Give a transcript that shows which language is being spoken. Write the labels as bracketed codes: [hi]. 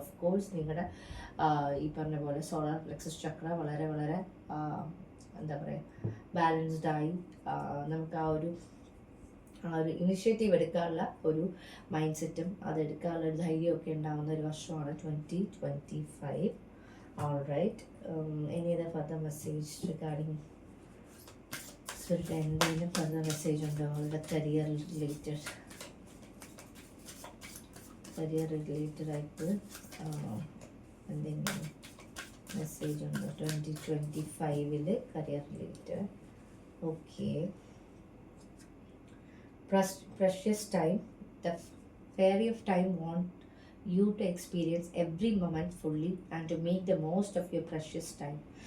[ml] Of course നിങ്ങളുടെ ഈ പറഞ്ഞ പോലെ സോളാർ പ്ലെക്സസ് ചക്ര വളരെ വളരെ എന്താ പറയുക ബാലൻസ്ഡായി നമുക്ക് ആ ഒരു ഇനിഷ്യേറ്റീവ് എടുക്കാനുള്ള ഒരു മൈൻഡ് സെറ്റും അതെടുക്കാനുള്ള ഒരു ധൈര്യമൊക്കെ ഉണ്ടാകുന്ന ഒരു വർഷമാണ് 2025. [en] All right. Any other further message regarding [ml] എന്തെങ്കിലും [en] further message [ml] ഉണ്ടോ അവരുടെ [en] Career related? [ml] കരിയർ റിലേറ്റഡ് ആയിട്ട് എന്തെങ്കിലും മെസ്സേജ് ഉണ്ട് 2025 career related. Okay. [en] Precious time. The fairy of time wants you to experience every moment fully and to make the most of your precious time.